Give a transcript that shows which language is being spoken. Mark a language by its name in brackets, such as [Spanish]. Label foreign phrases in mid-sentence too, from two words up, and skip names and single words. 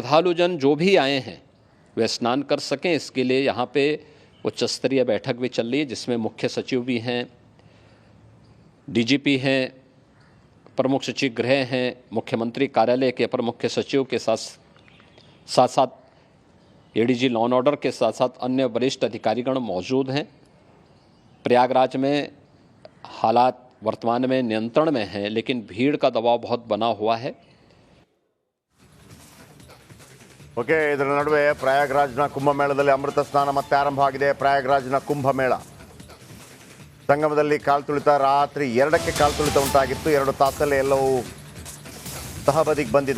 [Hindi] श्रद्धालुजन जो भी आए हैं वे स्नान कर सकें, इसके लिए यहाँ पे उच्च स्तरीय बैठक भी चल रही है, जिसमें मुख्य सचिव भी हैं, डीजीपी हैं, प्रमुख सचिव गृह हैं, मुख्यमंत्री कार्यालय के अपर मुख्य सचिव के साथ साथ एडीजी [English] law and order [Hindi] के साथ साथ अन्य वरिष्ठ अधिकारीगण मौजूद हैं। प्रयागराज में हालात वर्तमान में नियंत्रण में हैं, लेकिन भीड़ का दबाव बहुत बना हुआ है। [Kannada] ಓಕೆ, ಇದರ ನಡುವೆ ಪ್ರಯಾಗ್ರಾಜ್ನ ಕುಂಭಮೇಳದಲ್ಲಿ ಅಮೃತ ಸ್ನಾನ ಮತ್ತೆ ಆರಂಭ ಆಗಿದೆ. ಪ್ರಯಾಗ್ರಾಜ್ನ ಕುಂಭಮೇಳ ಸಂಗಮದಲ್ಲಿ ಕಾಲ್ತುಳಿತ ರಾತ್ರಿ 2ಕ್ಕೆ ಕಾಲ್ತುಳಿತ ಉಂಟಾಗಿತ್ತು. 2 ತಾಸಲ್ಲೇ ಎಲ್ಲವೂ ತಹಬದಿಗೆ ಬಂದಿದೆ.